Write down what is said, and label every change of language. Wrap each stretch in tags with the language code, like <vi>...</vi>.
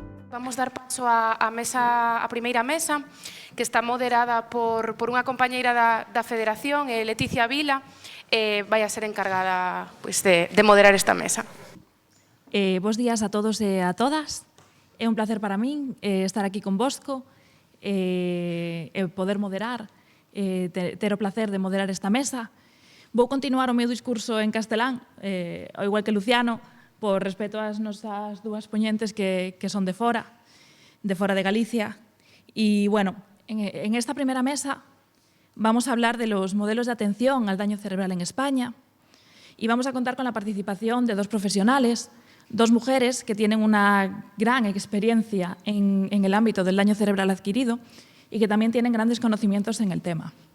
<gl>Queríamos dar paso a primeira mesa, que está moderada por unha compañeira da Federación, Leticia Vila, vai a ser encargada de moderar esta mesa. Bos días a todos e a todas. É un placer para min estar aquí convosco e poder moderar, ter o placer de moderar esta mesa. Vou continuar o meu discurso en castelán, ao igual que Luciano, por respeto ás nosas dúas poñentes que son de fora de Galicia.</gl> <es>Y, bueno, en esta primera mesa vamos a hablar de los modelos de atención al daño cerebral en España y vamos a contar con la participación de dos profesionales, dos mujeres que tienen una gran experiencia en el ámbito del daño cerebral adquirido y que también tienen grandes conocimientos en el tema.</es>